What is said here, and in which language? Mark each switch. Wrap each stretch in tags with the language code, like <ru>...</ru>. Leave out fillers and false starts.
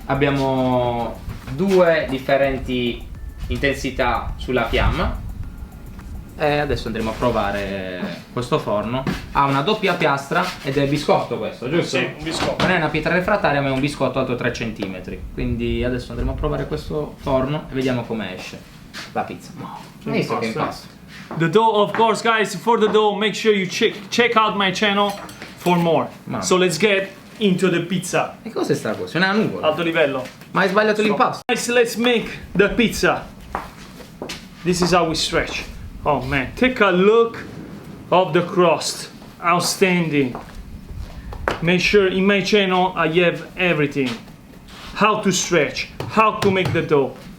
<it>Abbiamo 2 differenti intensità sulla fiamma, e adesso andremo a provare questo forno. Ha una doppia piastra ed è biscotto questo, giusto? Sì, un biscotto. Non è una pietra refrattaria, ma è un biscotto alto 3 cm. Quindi adesso andremo a provare questo forno e vediamo come esce la pizza. Hai visto che impasto?</it> <en>The dough, of course, guys, for the dough, make sure you check out my channel for more.</en> <it>Mamma.</it> <en>So let's get into the pizza.</en> <it>E cos'è sta cosa? È una nuvola. Alto livello. Ma hai sbagliato l'impasto.</it> <en>Guys, let's make the pizza. This is how we stretch. Oh man, take a look of the crust. Outstanding. Make sure in my channel I have everything. How to stretch, how to make the dough.</en>